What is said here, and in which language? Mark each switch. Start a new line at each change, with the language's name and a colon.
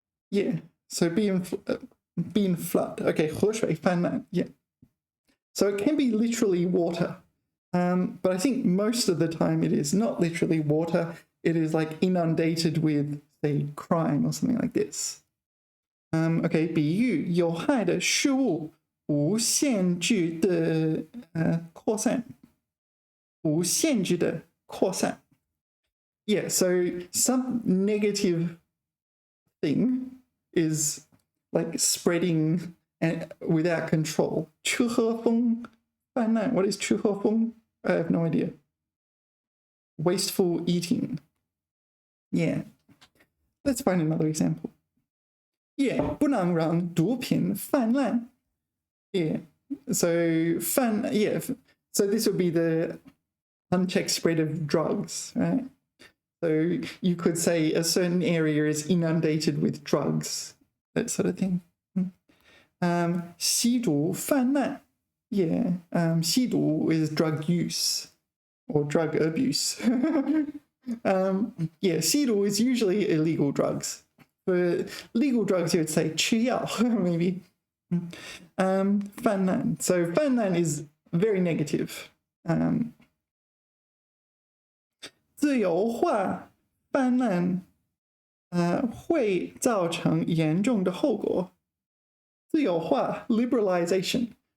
English: Yeah. So being flood. Okay,
Chinese: 河水泛滥.
English: Yeah. So it can be literally water. But I think most of the time it is not literally water. It is like inundated with, say, crime or something like this.
Chinese: Okay, 比喻有害的事物无限制的扩散，无限制的扩散。
English: Yeah, so some negative thing is like spreading and without control.
Chinese: 吃喝风泛滥.
English: What is 吃喝风?I have no idea. Wasteful eating. Yeah. Let's find another example.
Chinese: Yeah, 不能让毒品泛滥.
English: Yeah. So yeah. So this would be the unchecked spread of drugs, right? So you could say a certain area is inundated with drugs, that sort of thing.
Chinese: 吸毒泛滥.
English: Yeah. 吸毒 is drug use or drug abuse. Yeah, 吸毒 is usually illegal drugs. For legal drugs, you would say 吃药, maybe.
Chinese: 泛滥.
English: So 泛滥 is very negative.
Chinese: 自由化泛滥会造成严重的后果。
English: 自由化 liberalization.